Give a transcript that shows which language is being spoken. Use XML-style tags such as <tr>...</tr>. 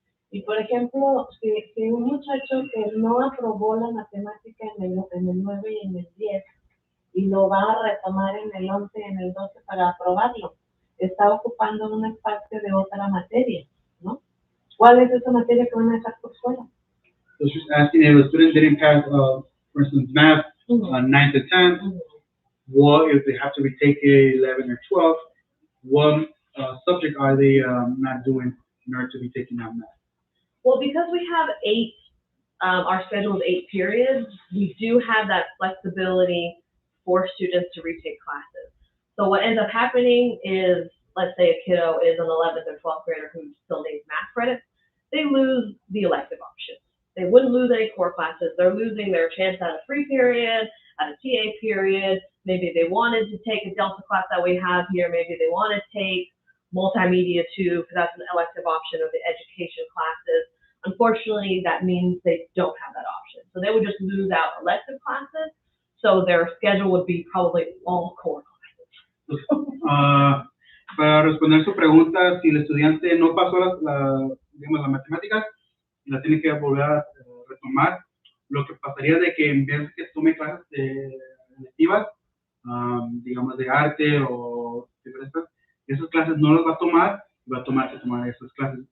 <es>Y por ejemplo, si un muchacho que no aprobó la matemática en el 9 y en el 10, y lo va a retomar en el 11 y en el 12 para aprobarlo, está ocupando un espacio de otra materia, ¿no? ¿Cuál es esa materia que van a dejar por fuera?</es> <en>So she's asking if the student didn't pass, for instance, math 9 to 10, what if they have to retake 11 or 12, what subject are they not doing in order to be taking that math? Well, because we have 8 our schedule is 8 periods. We do have that flexibility for students to retake classes. So what ends up happening is, let's say a kiddo is an 11th or 12th grader who still needs math credits, they lose the elective options. They wouldn't lose any core classes. They're losing their chance at a free period, at a TA period. Maybe they wanted to take a Delta class that we have here. Maybe they want to take multimedia too, because that's an elective option of the education classes. Unfortunately, that means they don't have that option. So they would just lose out elective classes. So their schedule would be probably all core classes.</en> <es>Para responder su pregunta, si el estudiante no pasó digamos, las matemáticas y la tiene que volver a retomar, lo que pasaría de que en vez de que tome clases electivas, digamos de arte o diferentes, esas clases no las va a tomar, va a tomar esas clases.</es>